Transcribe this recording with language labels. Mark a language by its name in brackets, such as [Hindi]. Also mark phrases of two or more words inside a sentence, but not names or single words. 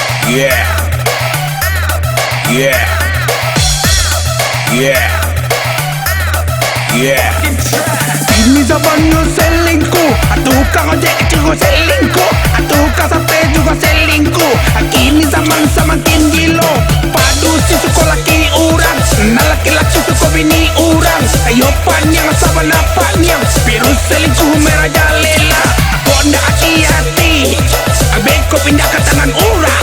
[Indonesian] Yeah, yeah, yeah, yeah. Ini zamannya selingkuh, tukang ojek juga selingkuh, tukang sate juga selingkuh. [Minangkabau] Kini zaman semakin gilo, padu si suka laki urang, nah laki-laki suka bini urang. [Indonesian] Ayo panjang sabana panjang, virus selingkuh merajalela. [Minangkabau] Kok ndak hati-hati, beko pindah ke tangan urang.